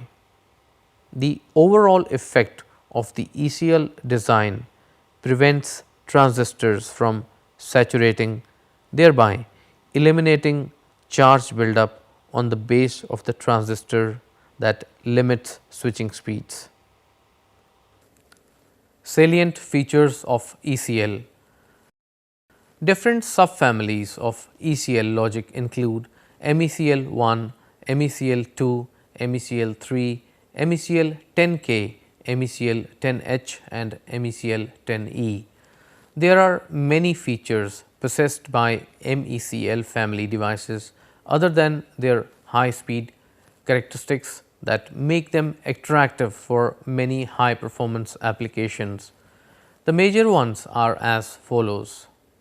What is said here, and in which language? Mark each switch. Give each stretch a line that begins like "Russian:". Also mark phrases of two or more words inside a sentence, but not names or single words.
English: The overall effect of the ECL design prevents transistors from saturating, thereby eliminating charge buildup on the base of the transistor that limits switching speeds. Salient features of ECL. Different subfamilies of ECL logic include MECL 1, MECL 2, MECL 3, MECL 10K, MECL 10H and MECL 10E. There are many features possessed by MECL family devices other than their high speed characteristics that make them attractive for many high performance applications. The major ones are as follows.